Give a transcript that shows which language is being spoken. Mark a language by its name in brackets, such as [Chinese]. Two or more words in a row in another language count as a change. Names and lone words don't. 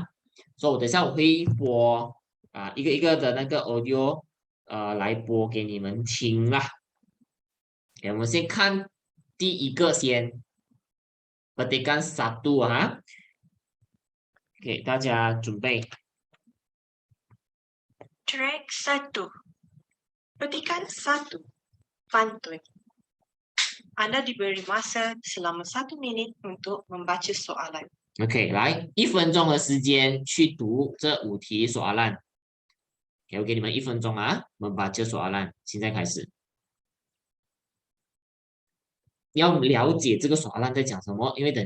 [Chinese] 所以我等一下我会播一个一个的那个 audio 来播给你们听啦。我们先看第一个先 ， [Malay] Petikan satu [Chinese] 啊，给大家准备。 [English] Track 1. [Malay] Petikan 1. Pantun. Anda diberi masa selama 1 minit untuk membaca soalan. [Chinese] OK，来1分钟的时间去读这5题soalan。OK，我给你们1分钟啊 ， [Malay] membaca soalan， [Chinese] 现在开始。要了解这个soalan在讲什么，因为等你